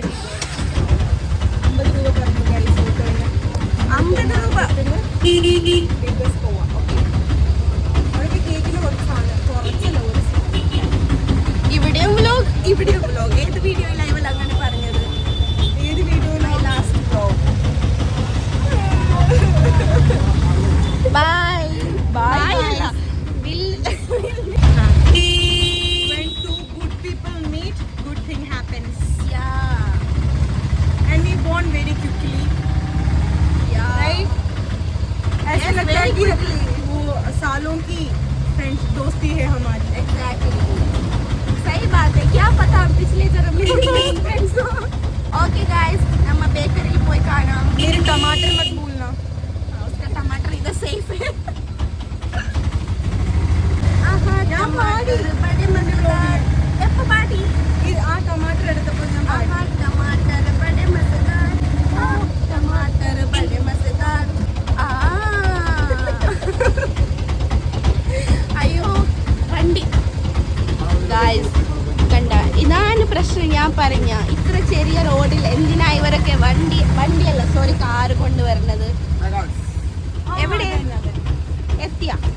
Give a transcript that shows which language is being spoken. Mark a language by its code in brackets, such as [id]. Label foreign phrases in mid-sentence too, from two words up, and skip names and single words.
[ml] 50 രൂപ പറഞ്ഞു ഗൈസ് ഫോട്ടോയിന്. 50 രൂപ. ബേക്കേഴ്സ് പോവാം. ഓക്കെ അവിടെ കേക്കിന് കുറച്ചല്ല ഒരു ഇവിടെയും വ്ലോഗ്. ഇവിടെ വ്ലോഗ് ഏത് വീഡിയോ ലൈവിൽ അങ്ങനെ പറഞ്ഞത്? ഏത് വീഡിയോയിലാണ്? [en] last vlog. bye bye. When two good people meet, good thing happens. Yeah. And we bond very quickly. Yeah. Right? [hi] ऐसा [en] Yes, [hi] लगता है [en] very [hi] कि [en] quickly. [hi] वो सालों की फ्रेंड्स दोस्ती है हमारी. Exactly. सही बात है. क्या पता हम पिछले जन्म में फ्रेंड्स हो. [en] okay guys, [hi] हम बेकरी [ml] പോയി കാണാം. [hi] मेरे टमाटर मत भूलना. उसका टमाटर इधर सेफ है. [ml] ഞാൻ പാടി. [hi] बड़े मजेदार. [ml] എപ്പോ പാടി? ആ ടമാറ്റർ എടുത്തപ്പോൾ ഞാൻ പാടി. [hi] टमाटर बड़े मजेदार. टमाटर बड़े मजेदार. [ml] അയ്യോ വണ്ടി. ഗായ്സ് കണ്ട, ഇതാണ് പ്രശ്നം. ഞാൻ പറഞ്ഞ ഇത്ര ചെറിയ റോഡിൽ എന്തിനാ ഇവരൊക്കെ വണ്ടിയല്ല സോറി കാറ് കൊണ്ടുവരുന്നത്? എവിടെ എത്തിയ?